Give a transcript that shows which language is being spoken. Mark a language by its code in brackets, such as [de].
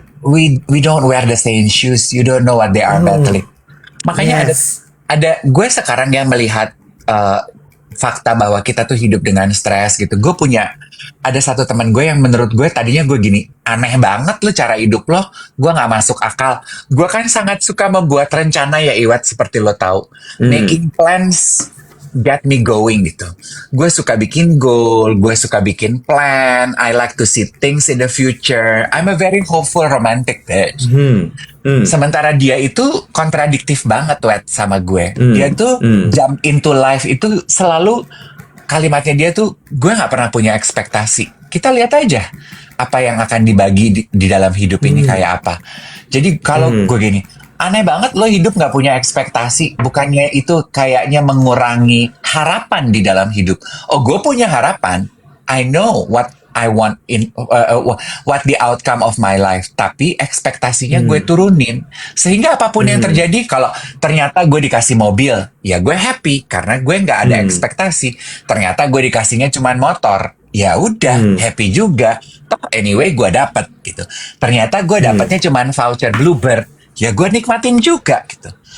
[en] We don't wear the same shoes. You don't know what they are Oh. battling. Makanya Yes. [id] ada gue sekarang yang melihat fakta bahwa kita tuh hidup dengan stres gitu. Gue punya ada satu teman gue yang menurut gue tadinya gue gini, aneh banget lo cara hidup lo, gue nggak masuk akal. Gue kan sangat suka membuat rencana ya Iwat, seperti lo tahu, Hmm. [en] making plans get me going [id] gitu. Gue suka bikin goal, gue suka bikin plan. [en] I like to see things in the future. I'm a very hopeful romantic bitch. Hmm. Hmm. [id] Sementara dia itu kontradiktif banget wet sama gue. Dia Hmm. tuh Hmm. [en] jump into life [id] itu selalu kalimatnya dia tuh gue nggak pernah punya ekspektasi. Kita lihat aja apa yang akan dibagi di dalam hidup ini Hmm. kayak apa. Jadi kalau Hmm. gue gini, aneh banget lo hidup nggak punya ekspektasi. Bukannya itu kayaknya mengurangi harapan di dalam hidup. Oh, gue punya harapan. [en] I know what I want what the outcome of my life. [id] Tapi ekspektasinya gue Hmm. turunin. Sehingga apapun yang Hmm. terjadi, kalau ternyata gue dikasih mobil, ya gue happy karena gue nggak ada Hmm. ekspektasi. Ternyata gue dikasihnya cuma motor, ya udah Hmm. happy juga. Toh anyway gue dapet gitu. Ternyata gue Hmm. dapetnya cuma voucher Bluebird, ya gue nikmatin juga gitu.